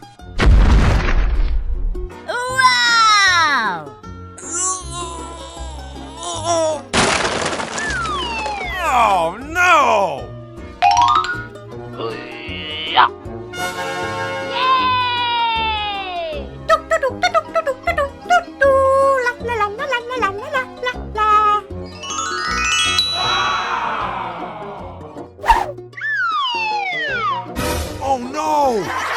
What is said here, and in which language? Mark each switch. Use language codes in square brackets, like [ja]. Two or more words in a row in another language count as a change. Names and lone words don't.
[en] Wow! Oh no! Yay! Tuk, tuk, tuk, tuk, tuk, tuk, tuk, tuk, tuk. La, la, la, la, la, la, la, la, la, la. Oh no!